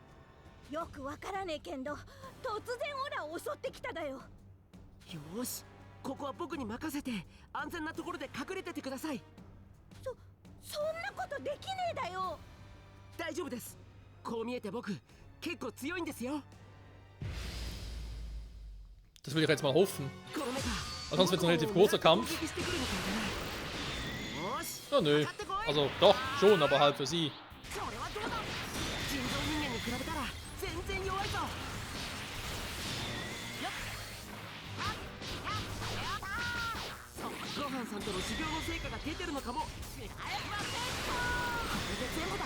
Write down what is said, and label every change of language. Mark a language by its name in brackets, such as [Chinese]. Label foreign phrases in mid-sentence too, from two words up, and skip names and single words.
[Japanese] よくわからねえけんど、突然オラを襲ってきただよ。よーし、ここは僕に任せて安全なところで隠れててください。そんなことできねえだよ。大丈夫です。こう見えて僕結構強いんですよ。 [German] Das will ich jetzt mal hoffen. [Japanese] このメカ、 [German] Sonst wird es ein relativ großer Kampf. [Japanese] 攻撃してくるみたいだな。よーし、 [German] Ja, nö. [Japanese] かかってこい。 [German] Also doch, schon, aber halt für sie. [Japanese] それはどうだ。人造人間に比べたら全然弱いぞ。ごはんさんとの修行の成果が出てるのかも。これで全部だ。